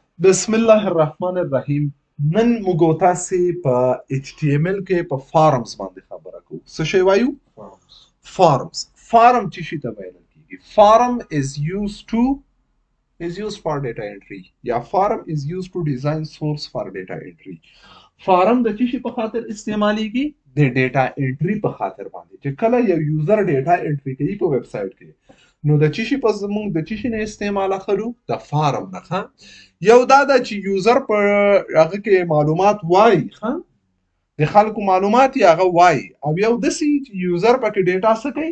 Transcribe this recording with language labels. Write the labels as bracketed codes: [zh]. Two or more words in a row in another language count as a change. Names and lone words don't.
[ar] بسم الله الرحمن الرحیم. [ps] نن موږ تاسو په HTML کې په فارمز باندې خبره کوو. څه شی وایو؟ فارمز. فارم څه شي ته ویل کیږي؟ [en] فارم is used for data entry یا فارم is used to design source for data entry. [ps] فارم د څه شي په خاطر استعمالیږي؟ د [en] data entry [ps] په خاطر باندې. چې کله یو یوزر [en] data entry [ps] کوي په ویب سټ کې، نو د څه شي په زموږ د څه شي نه استعمال اخلو؟ د فارم نه. یو دا ده چې یوزر په هغه کې معلومات وایي، د خلکو معلومات یې هغه وایي، او یو داسې چې یوزر پکې ډیټا څه کوي؟